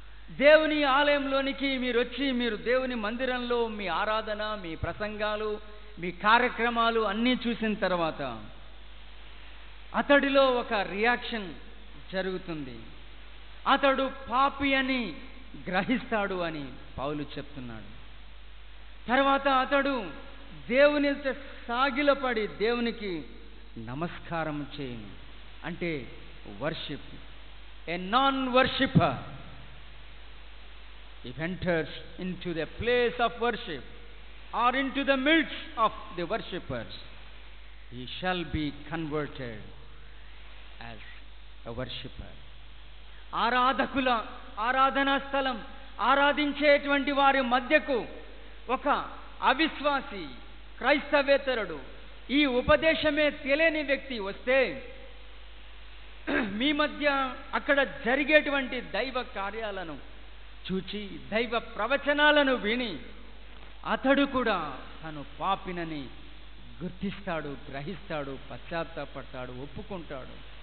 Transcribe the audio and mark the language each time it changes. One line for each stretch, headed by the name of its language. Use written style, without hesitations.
Telugu: దేవుని ఆలయంలోనికి మీరు వచ్చి మీరు దేవుని మందిరంలో మీ ఆరాధన, మీ ప్రసంగాలు, మీ కార్యక్రమాలు అన్నీ చూసిన తర్వాత అతడిలో ఒక రియాక్షన్ జరుగుతుంది. అతడు పాపి అని గ్రహిస్తాడు అని పౌలు చెప్తున్నాడు. తర్వాత అతడు దేవుని సాగిలపడి దేవునికి నమస్కారం చేయను. అంటే worship.
English: A non worshipper if enters into the place of worship or into the midst of the worshippers, he shall be converted as a worshipper.
Telugu: ఆరాధకుల ఆరాధనా స్థలం, ఆరాధించేటువంటి వారి మధ్యకు ఒక అవిశ్వాసి, క్రైస్తవేతరుడు, ఈ ఉపదేశమే తెలియని వ్యక్తి వస్తే మీ మధ్య అక్కడ జరిగేటువంటి దైవ కార్యాలను చూచి దైవ ప్రవచనాలను విని అతడు కూడా తను పాపినని గుర్తిస్తాడు, గ్రహిస్తాడు, పశ్చాత్తాపడతాడు, ఒప్పుకుంటాడు.